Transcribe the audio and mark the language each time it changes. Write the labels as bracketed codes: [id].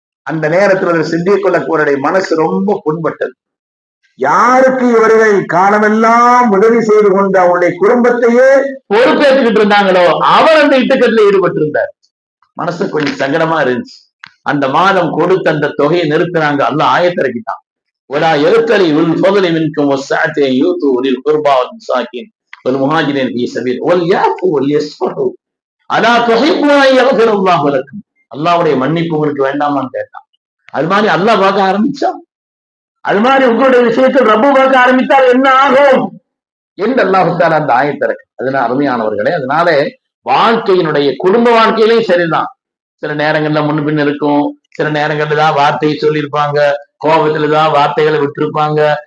[ta] அந்த நேரத்தில் சித்தியக்குல் அக்பருடைய மனசு ரொம்ப புண்பட்டது. யாருக்கு இவர்கள் காலமெல்லாம் உதவி செய்து கொண்டு அவருடைய குடும்பத்தையே பொறுப்பேற்றுக்கிட்டு இருந்தாங்களோ அவர் அந்த இட்டுக்கட்டில் ஈடுபட்டு இருந்தார். மனசு கொஞ்சம் சங்கடமா இருந்துச்சு. அந்த மாதம் கொடுத்த அந்த தொகையை நிறுத்தினாங்க. அல்லாஹ் ஆயத்திறக்கிட்டான். [ar] ولا يبتلي بالفضل منكم والسعة أن يؤتوا أولي القربى والمساكين والمهاجرين في سبيل وليعفوا وليصفحوا ألا تحبون أن يغفر الله لكم. [ta] அல்லாஹ்வுடைய மன்னிப்பு உங்களுக்கு வேண்டாமான்னு கேட்டான். அது மாதிரி அல்லாஹ் பார்க்க ஆரம்பிச்சான். அது மாதிரி உங்களுடைய விஷயத்தில் ரப்பு பார்க்க ஆரம்பித்தால் என்ன ஆகும் என்று அல்லாஹ் தஆலா அந்த ஆயத்திறக்கு. அதனால அருமையானவர்களே, அதனால வாழ்க்கையினுடைய குடும்ப வாழ்க்கையிலையும் சரிதான். சில நேரங்கள்ல முன்ன பின் இருக்கும், சில நேரங்கள்ல தான் வார்த்தையை சொல்லியிருப்பாங்க, கோபத்துலதான் வார்த்தைகளை விட்டுருப்பாங்க.